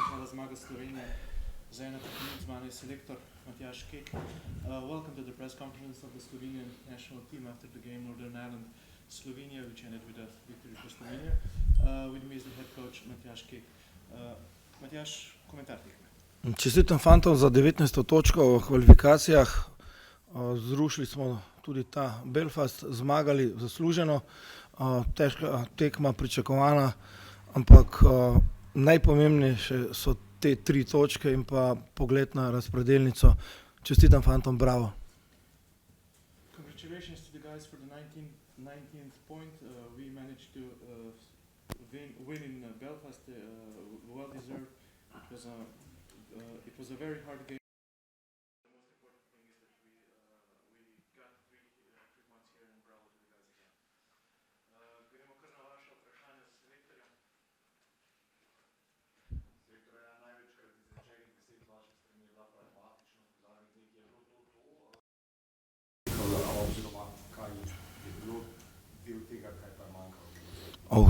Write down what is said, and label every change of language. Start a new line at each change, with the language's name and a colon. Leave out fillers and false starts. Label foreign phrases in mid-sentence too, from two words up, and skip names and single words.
Slovenian: zmaga Slovenije. Za 1 minut z mano je selektor Matjaž Kek.
English: Welcome to the press conference of the Slovenian national team after the game Northern Ireland Slovenia, which ended with a victory for Slovenia. With me is the head coach Matjaž Kek. Matjaž,
Slovenian: komentar tekme. Čestitam fantom za 19. točko v kvalifikacijah. Zrušili smo tudi ta Belfast, zmagali zasluženo. Težka tekma, pričakovana, ampak najpomembnejše so te 3 točke in pa pogled na razpredelnico. Čestitam fantom, bravo.
English: Congratulations to the guys for the 19th point. We managed to win in Belfast, well deserved. It was a very hard game. The most important thing is that we got three points here and bravo to the guys again.
Slovenian: Gremo kar na vaše vprašanje za selektorja. Selektor, največkrat izrečenih besed vaše strani je bila pragmatičnost, v zadnjih dneh je bilo to. Oziroma, kaj je bilo del tega, kaj pa je manjkalo?